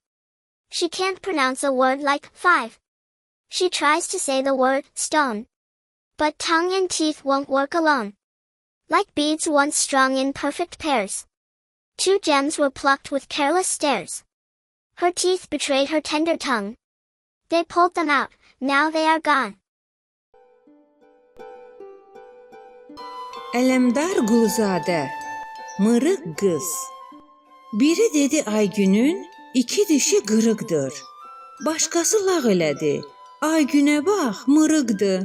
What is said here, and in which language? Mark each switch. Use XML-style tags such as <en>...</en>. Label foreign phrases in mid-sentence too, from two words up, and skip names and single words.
<en>She can't pronounce a word like 5. She tries to say the word stone. But tongue and teeth won't work alone. Like beads once strung in perfect pairs, 2 gems were plucked with careless stares. Her teeth betrayed her tender tongue. They pulled them out, now they are gone."</en> <az>Alamdar Quluzadə, mırıq qız. Biri dedi Aygünün 2 dişi qırıqdır. Başqası lağ elədi. Aygünə bax, mırıqdır.</az>